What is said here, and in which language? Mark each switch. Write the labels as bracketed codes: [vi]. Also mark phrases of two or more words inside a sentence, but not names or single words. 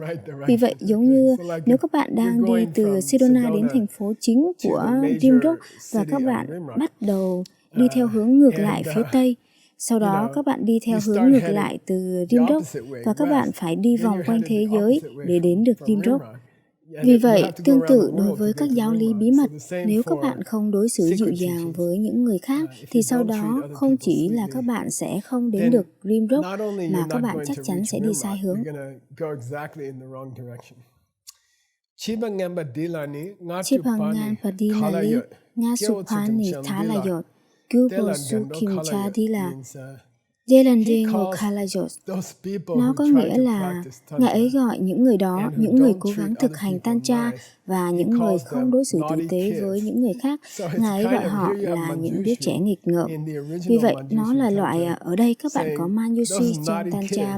[vi] Vì vậy, giống như nếu các bạn đang đi từ Sedona đến thành phố chính của Rimrock và các bạn bắt đầu đi theo hướng ngược lại phía Tây, sau đó các bạn đi theo hướng ngược lại từ Rimrock và các bạn phải đi vòng quanh thế giới để đến được Rimrock. Vì vậy, tương tự đối với các giáo lý bí mật, nếu các bạn không đối xử dịu dàng với những người khác, thì sau đó không chỉ là các bạn sẽ không đến được Rimrock, mà các bạn chắc chắn sẽ đi sai hướng. Chipangan Padilani, Nga Supani Thalayot, Gubo Su Kim Chadila, Jelande Ngô Khalajot. Nó có nghĩa là Ngài ấy gọi những người đó, những người cố gắng thực hành Tantra và những người không đối xử tử tế với những người khác, Ngài ấy gọi họ là những đứa trẻ nghịch ngợm. Vì vậy, nó là loại, ở đây các bạn có Man Yusui trong Tantra.